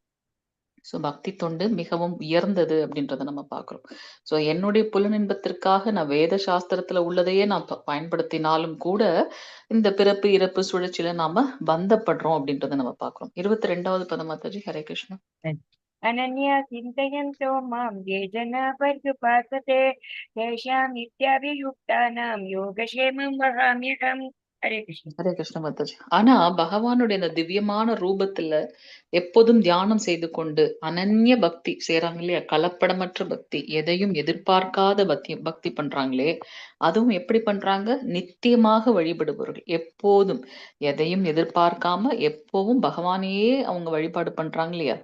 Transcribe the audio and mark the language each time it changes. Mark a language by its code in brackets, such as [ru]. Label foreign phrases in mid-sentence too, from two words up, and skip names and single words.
[ta] ஸோ பக்தி தொண்டு மிகவும் உயர்ந்தது அப்படின்றத நம்ம பார்க்கிறோம். ஸோ என்னுடைய புலனின்பத்திற்காக நான் வேத சாஸ்திரத்துல உள்ளதையே நான் பயன்படுத்தினாலும் கூட, இந்த பிறப்பு, இறப்பு சுழற்சியில நாம பந்தப்படுறோம் அப்படின்றத நம்ம பார்க்கிறோம். 22வது பதம் மாதாஜி. [sa] हरे कृष्ण. अनन्या चिन्तयन्तो मां ये जना पर्युपासते तेषां नित्याभियुक्तानां योगक्षेमं वहाम्यहम्. हरे कृष्ण. हरे कृष्ण माताजी. [ta] ஆனா பகவானுடைய அந்த திவ்யமான ரூபத்துல எப்போதும் தியானம் செய்து கொண்டு அனன்ய பக்தி செய்றாங்க இல்லையா? கலப்படமற்ற பக்தி, எதையும் எதிர்பார்க்காத பக்தி பக்தி பண்றாங்களே, அதுவும் எப்படி பண்றாங்க? நித்தியமாக வழிபடுபவர்கள். எப்போதும் எதையும் எதிர்பார்க்காம எப்பவும் பகவானையே அவங்க வழிபாடு பண்றாங்க இல்லையா?